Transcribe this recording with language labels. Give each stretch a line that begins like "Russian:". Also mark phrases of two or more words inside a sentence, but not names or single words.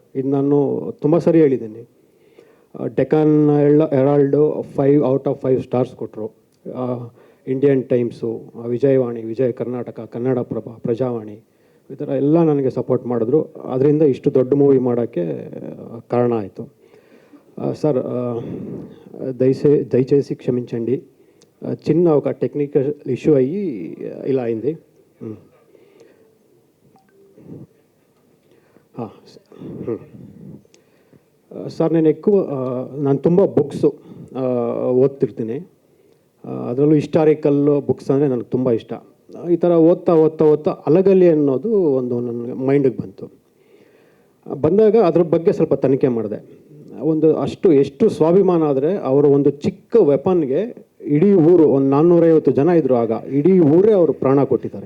Kannada: ಇದು ನಾನು ತುಂಬ ಸರಿ ಹೇಳಿದ್ದೀನಿ. ಡೆಕ್ಕನ್ ಹೆರಾಲ್ಡು 5
English: out of 5 stars
Kannada: ಕೊಟ್ಟರು. ಇಂಡಿಯನ್ ಟೈಮ್ಸು, ವಿಜಯವಾಣಿ, ವಿಜಯ ಕರ್ನಾಟಕ, ಕನ್ನಡಪ್ರಭ, ಪ್ರಜಾವಾಣಿ, ಈ ಥರ ಎಲ್ಲ ನನಗೆ ಸಪೋರ್ಟ್ ಮಾಡಿದ್ರು. ಅದರಿಂದ ಇಷ್ಟು ದೊಡ್ಡ ಮೂವಿ ಮಾಡೋಕ್ಕೆ ಕಾರಣ ಆಯಿತು.
Telugu: సార్ దయచేసి క్షమించండి, చిన్న ఒక
English: technical issue
Telugu: అయ్యి ఇలా అయింది.
Kannada: సార్ ನಾನು ತುಂಬ ಬುಕ್ಸು ಓದ್ತಿರ್ತೀನಿ. ಅದರಲ್ಲೂ
English: historical books
Kannada: ಅಂದರೆ ನನಗೆ ತುಂಬ ಇಷ್ಟ. ಈ ಥರ ಓದ್ತಾ ಅಲಗಲ್ಲಿ ಅನ್ನೋದು ಒಂದು ನನ್ನ ಮೈಂಡಿಗೆ ಬಂದಾಗ ಅದ್ರ ಬಗ್ಗೆ ಸ್ವಲ್ಪ ತನಿಖೆ ಮಾಡಿದೆ. ಎಷ್ಟು ಸ್ವಾಭಿಮಾನ ಆದರೆ ಅವರ ಒಂದು ಚಿಕ್ಕ ವೆಪನ್ಗೆ ಇಡೀ ಊರು, ಒಂದು 450 ಜನ ಇದ್ದರು ಆಗ, ಇಡೀ ಊರೇ ಅವರು ಪ್ರಾಣ ಕೊಟ್ಟಿದ್ದಾರೆ.